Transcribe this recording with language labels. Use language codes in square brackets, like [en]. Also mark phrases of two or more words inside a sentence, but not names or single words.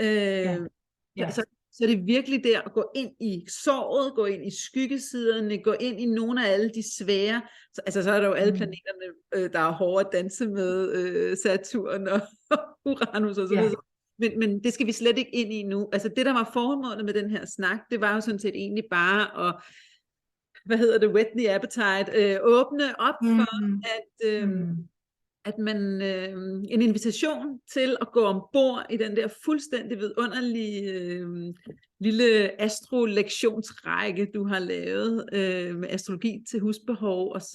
[da] Så det er virkelig der at gå ind i sorget, gå ind i skyggesiderne, gå ind i nogle af alle de svære, så er der jo alle planeterne, der er hårde at danse med, Saturn og Uranus og så videre. Men det skal vi slet ikke ind i nu. Altså det, der var formålet med den her snak, det var jo sådan set egentlig bare at, [en] whet the appetite, [da] åbne op for, at man en invitation til at gå ombord i den der fuldstændig vidunderlige lille astrolektionsrække, du har lavet med astrologi til husbehov, og